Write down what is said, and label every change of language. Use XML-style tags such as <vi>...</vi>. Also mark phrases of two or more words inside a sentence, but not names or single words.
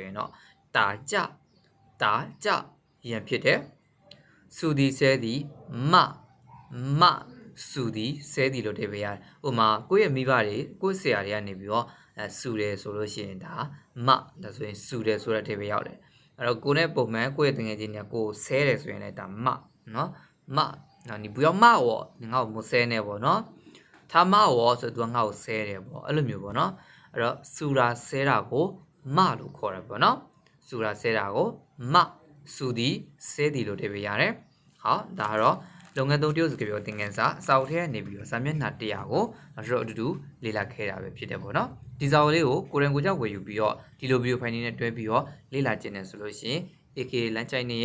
<my>ရင်တော့打架ရန်ဖြစ်တယ်စူဒီဆဲဒီမစူဒီဆဲဒီလို့ထည့်ပေးရတယ်ဥ မာကိုယ့်ရဲ့မိဘတွေကိုယ့်ဆရာတွေကနေပြီးတော့စူတယ်ဆိုလို့ရှိရင်ဒါဒါဆိုရင်စူတယ်ဆိုတဲ့ထည့်ပေးရောက်တယ်အဲ့တော့ကိုနဲ့ပုံမှန်ကိုယ့်ရဲ့တငယ်ချင်းတွေကကိုဆဲတယ်ဆိုရင်လည်းဒါเนาะနော်</my> <zh>你不要骂我你</zh> <my>ငါ့ကိုမဆဲနဲ့ပေါ့နော်</my> <zh>他骂我</zh> <my>ဆိုသူကငါ့ကိုဆဲတယ်ပေါ့အဲ့လိုမျိုးပေါ့နော်အဲ့တော့စူတာဆဲတာကိုမလို့ခေါ်တယ်ပေါ့နော်စူတာဆဲတာကို စုသည်ဆဲသည်လို့ထည့်ပေးရတယ်ဟောဒါကတော့လုပ်ငန်းသုံးတရုတ်စကားပြောသင်ခန်းစာစာအုပ်ထဲကနေပြီးတော့စာမျက်နှာ100ကိုကျွန်တော်အတူတူလေ့လာခဲ့တာပဲဖြစ်တယ်ပေါ့နော်ဒီစာအုပ်လေးကိုကိုရင်ကိုကြောက်ဝယ်ယူပြီးတော့ဒီလိုဗီဒီယိုဖိုင်လေးနဲ့တွဲပြီးတော့လေ့လာကျင်တယ်ဆိုလို့ရှိရင် AK လမ်းချိုင်းနေ</my>